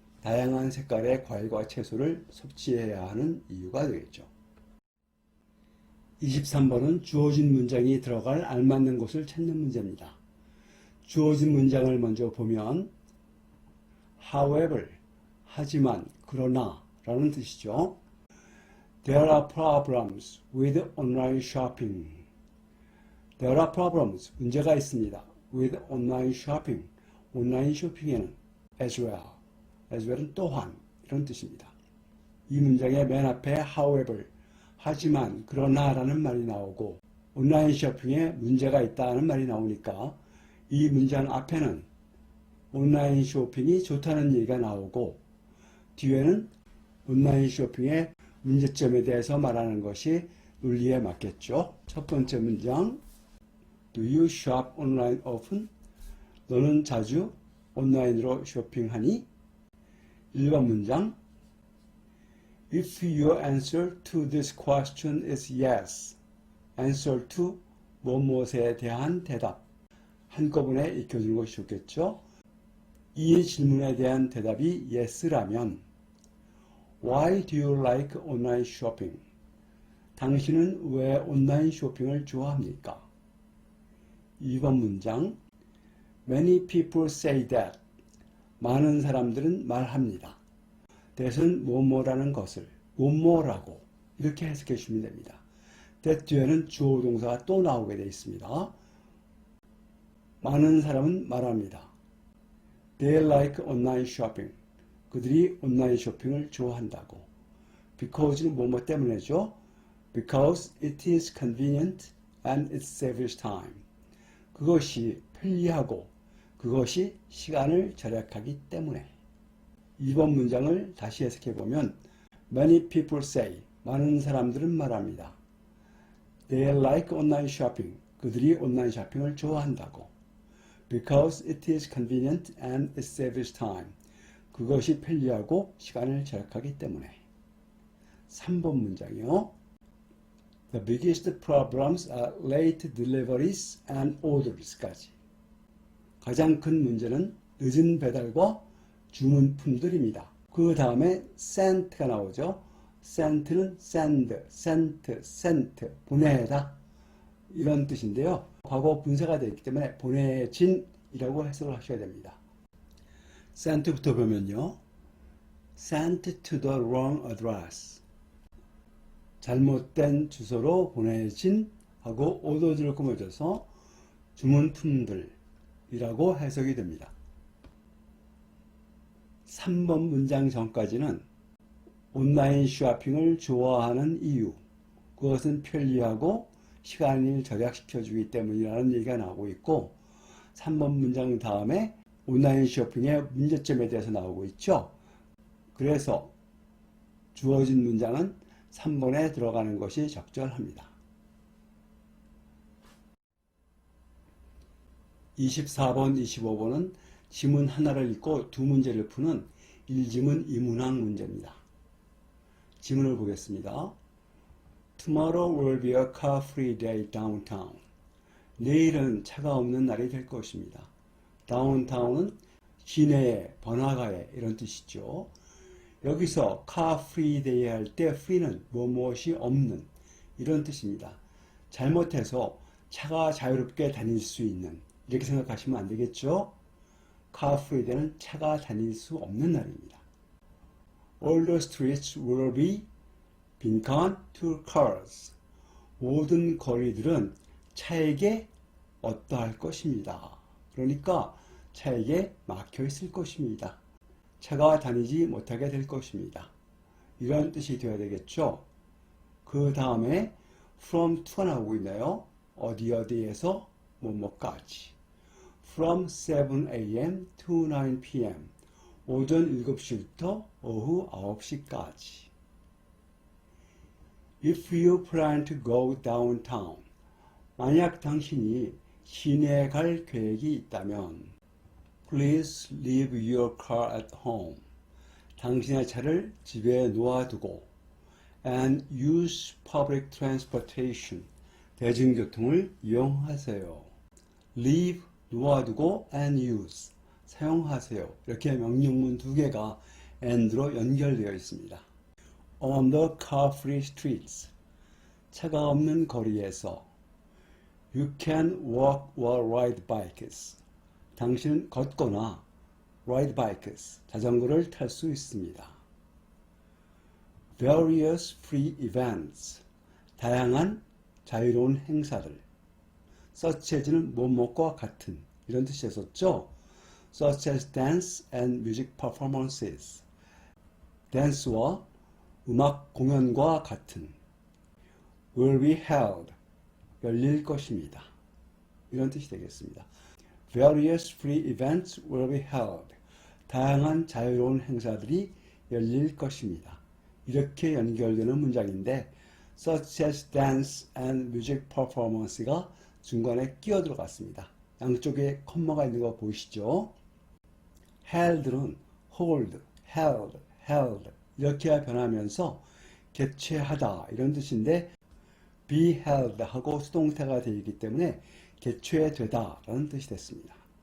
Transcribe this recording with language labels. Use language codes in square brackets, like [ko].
[ko] 다양한 색깔의 과일과 채소를 섭취해야 하는 이유가 되겠죠. 23번은 주어진 문장이 들어갈 알맞는 곳을 찾는 문제입니다. 주어진 문장을 먼저 보면 however, 하지만, 그러나 라는 뜻이죠. [en] There are problems with online shopping. There are problems, [ko] 문제가 있습니다. [en] with online shopping, [ko] 온라인 쇼핑에는 as well은 또한 이런 뜻입니다. 이 문장의 맨 앞에 however, 하지만, 그러나 라는 말이 나오고 온라인 쇼핑에 문제가 있다는 말이 나오니까 이 문장 앞에는 온라인 쇼핑이 좋다는 얘기가 나오고 뒤에는 온라인 쇼핑의 문제점에 대해서 말하는 것이 논리에 맞겠죠. 첫 번째 문장 [en] Do you shop online often? [ko] 너는 자주 온라인으로 쇼핑하니? 1번 문장 [en] If your answer to this question is yes, answer to [ko] 무엇에 대한 대답 한꺼번에 익혀주는 것이 좋겠죠. 이 질문에 대한 대답이 yes라면 [en] Why do you like online shopping? [ko] 당신은 왜 온라인 쇼핑을 좋아합니까? 2번 문장 [en] Many people say that. [ko] 많은 사람들은 말합니다. that은 뭐뭐라는 것을 뭐뭐라고 이렇게 해석해 주시면 됩니다. that 뒤에는 주어 동사가 또 나오게 되어 있습니다. 많은 사람은 말합니다. [en] They like online shopping. [ko] 그들이 온라인 쇼핑을 좋아한다고. Because는 뭐뭐 때문에죠. [en] Because it is convenient and it saves time. [ko] 그것이 편리하고 그것이 시간을 절약하기 때문에. 2번 문장을 다시 해석해 보면 [en] Many people say. [ko] 많은 사람들은 말합니다. [en] They like online shopping. [ko] 그들이 온라인 쇼핑을 좋아한다고. [en] Because it is convenient and it saves time. [ko] 그것이 편리하고 시간을 절약하기 때문에. 3번 문장이요. [en] The biggest problems are late deliveries and orders까지. [ko] 가장 큰 문제는 늦은 배달과 주문품들입니다. 그 다음에 sent가 나오죠. sent는 send, sent, 보내다 이런 뜻인데요. 과거 분사가 되어 있기 때문에 보내진이라고 해석을 하셔야 됩니다. sent부터 보면요. [en] sent to the wrong address. [ko] 잘못된 주소로 보내진 하고 orders를 꾸며줘서 주문품들이라고 해석이 됩니다. 3번 문장 전까지는 온라인 쇼핑을 좋아하는 이유, 그것은 편리하고 시간을 절약시켜주기 때문이라는 얘기가 나오고 있고 3번 문장 다음에 온라인 쇼핑의 문제점에 대해서 나오고 있죠. 그래서 주어진 문장은 3번에 들어가는 것이 적절합니다. 24번, 25번은 지문 하나를 읽고 두 문제를 푸는 1지문 2문항 문제입니다. 지문을 보겠습니다. [en] Tomorrow will be a car-free day downtown. [ko] 내일은 차가 없는 날이 될 것입니다. downtown은 시내에, 번화가에 이런 뜻이죠. 여기서 car-free day 할 때 free는 무엇이 없는 이런 뜻입니다. 잘못해서 차가 자유롭게 다닐 수 있는 이렇게 생각하시면 안 되겠죠. car-free day는 차가 다닐 수 없는 날입니다. [en] All the streets will be 빈칸 to cars. [ko] 모든 거리들은 차에게 어떠할 것입니다. 그러니까 차에게 막혀 있을 것입니다. 차가 다니지 못하게 될 것입니다. 이런 뜻이 되어야 되겠죠. 그 다음에 from to가 나오고 있네요. 어디에서 뭐뭐까지. [en] From 7 a.m. to 9 p.m. [ko] 오전 7시부터 오후 9시까지. [en] If you plan to go downtown. [ko] 만약 당신이 시내에 갈 계획이 있다면 [en] Please leave your car at home. [ko] 당신의 차를 집에 놓아두고 [en] and use public transportation. [ko] 대중교통을 이용하세요. leave, 놓아두고 and use, 사용하세요. 이렇게 명령문 두 개가 and로 연결되어 있습니다. [en] On the car-free streets. [ko] 차가 없는 거리에서 [en] You can walk or ride bikes. [ko] 당신은 걷거나 [en] ride bikes, [ko] 자전거를 탈 수 있습니다. [en] Various free events. [ko] 다양한 자유로운 행사들. such as는 뭐뭐과 같은 이런 뜻이었었죠. [en] such as dance and music performances. [ko] 댄스와 음악 공연과 같은 [en] will be held. [ko] 열릴 것입니다. 이런 뜻이 되겠습니다. [en] Various free events will be held. [ko] 다양한 자유로운 행사들이 열릴 것입니다. 이렇게 연결되는 문장인데 [en] such as dance and music performance [ko] 가 중간에 끼어 들어갔습니다. 양쪽에 콤마가 있는 거 보이시죠? held는 hold, held, held 이렇게 변하면서 개최하다 이런 뜻인데 be held 하고 수동태가 되어 있기 때문에 개최되다 라는 뜻이 됐습니다.